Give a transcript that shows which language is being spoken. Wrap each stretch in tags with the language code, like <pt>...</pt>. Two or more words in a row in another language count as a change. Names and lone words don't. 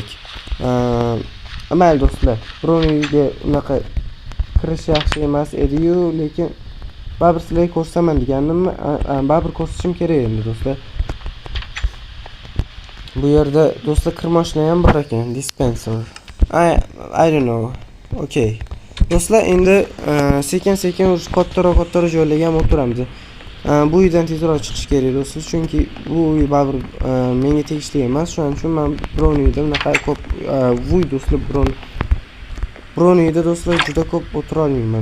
<uz>Amal do'stlar, Broniga unaqa kirish yaxshi emas edi-yu, lekin baribir sizlarga ko'rsaman deganimmi? Baribir ko'rsatishim kerak endi do'stlar. Bu yerda do'stlar kirmoshlar ham bor ekan, dispenser.</uz> <en>I don't know.</en> <uz>Okay. Do'stlar, endi sekin-sekin kattaroq joylarga ham o'tiramiz. Bu uydan tezroq chiqish kerak do'stlar, chunki bu uy baribir menga tegishli emas. Shuning uchun men biron uyda bunaqa ko'p do'stlar, biron uyda do'stlar juda ko'p o'tira olmayman.</uz>